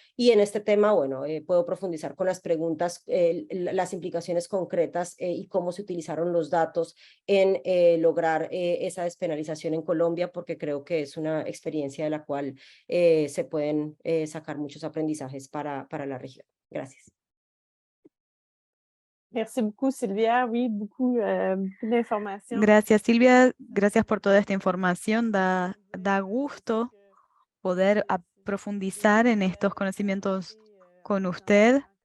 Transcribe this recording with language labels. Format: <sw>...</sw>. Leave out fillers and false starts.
<es>Y en este tema, bueno, puedo profundizar con las preguntas, las implicaciones concretas y cómo se utilizaron los datos en lograr esa despenalización en Colombia, porque creo que es una experiencia de la cual se pueden sacar muchos aprendizajes para la región. Gracias.</es> <fr>Merci beaucoup, Silvia. Oui, beaucoup d'informations.</fr> <es>Gracias, Silvia. Gracias por toda esta información. Da gusto poder profundizar en estos conocimientos con usted.</es>